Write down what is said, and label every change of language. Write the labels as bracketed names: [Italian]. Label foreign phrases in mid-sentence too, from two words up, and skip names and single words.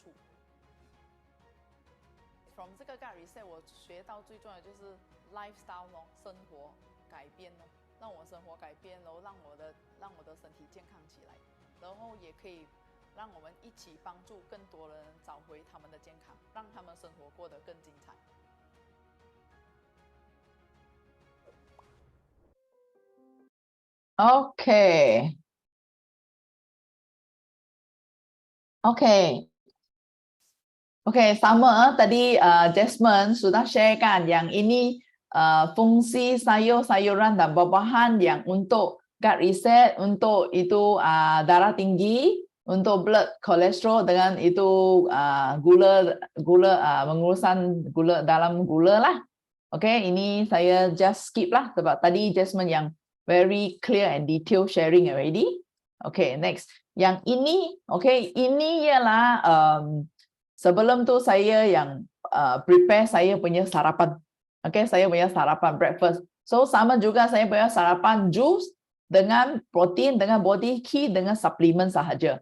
[Chinese] 处。From 这个 Gut Reset 我学到最重要的就是 lifestyle 咯，生活改变咯，让我生活改变，然后让我的身体健康起来，然后也可以让我们一起帮助更多人找回他们的健康，让他们生活过得更精彩。Okay. [Malay] Okay, sama tadi Jasmine sudah share kan yang ini fungsi sayur-sayuran dan buah-buahan yang untuk gut reset, untuk itu darah tinggi, untuk [English] blood cholesterol [Malay] dengan itu gula mengurusan gula dalam gula lah. Okay, ini saya [English] just skip [Malay] lah sebab tadi Jasmine yang [English] very clear and detailed sharing already. [Malay] Okay, next. Yang ini, okay, ini ialah sebelum tu saya yang prepare saya punya sarapan. Okay, saya punya sarapan breakfast. So sama juga saya punya sarapan jus dengan protein, dengan body key, dengan suplemen sahaja.